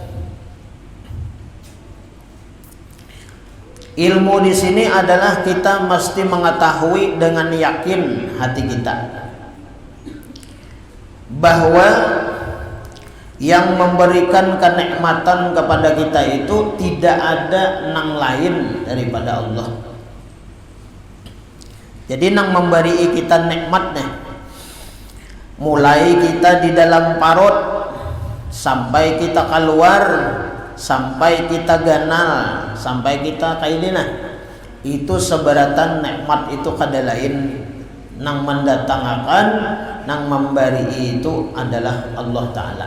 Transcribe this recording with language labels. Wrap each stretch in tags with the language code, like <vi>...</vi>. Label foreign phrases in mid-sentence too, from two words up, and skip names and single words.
<id>Ilmu di sini adalah kita mesti mengetahui dengan yakin hati kita bahwa yang memberikan kenikmatan kepada kita itu tidak ada nang lain daripada Allah.</id> <bjn>Jadi nang memberi kita nikmatnya, mulai kita di dalam parut sampai kita keluar, sampai kita ganal, sampai kita kailina, itu seberatan nikmat itu kada lain nang mendatangkan, nang memberi itu adalah Allah Ta'ala.</bjn>